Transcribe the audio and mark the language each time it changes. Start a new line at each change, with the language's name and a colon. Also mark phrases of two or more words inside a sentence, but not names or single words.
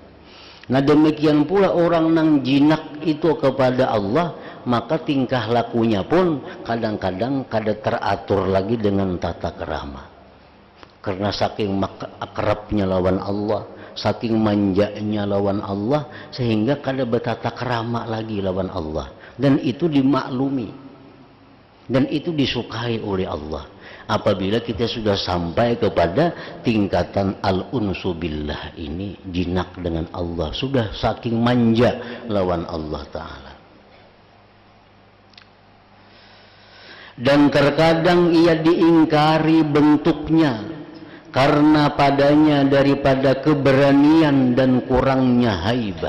Banjar: Nah, demikian pula orang nang jinak itu kepada Allah, maka tingkah lakunya pun kadang-kadang kada teratur lagi dengan tata kerama. Karena saking akrabnya lawan Allah, saking manjanya lawan Allah, sehingga kada bertata kerama lagi lawan Allah.
Indonesian: Dan itu dimaklumi. Dan itu disukai oleh Allah. Apabila kita sudah sampai kepada tingkatan
Arabic: الأنس بالله
Indonesian: ini, jinak dengan Allah, sudah saking manja lawan Allah Ta'ala. Dan terkadang ia diingkari bentuknya karena padanya daripada keberanian dan kurangnya haibah.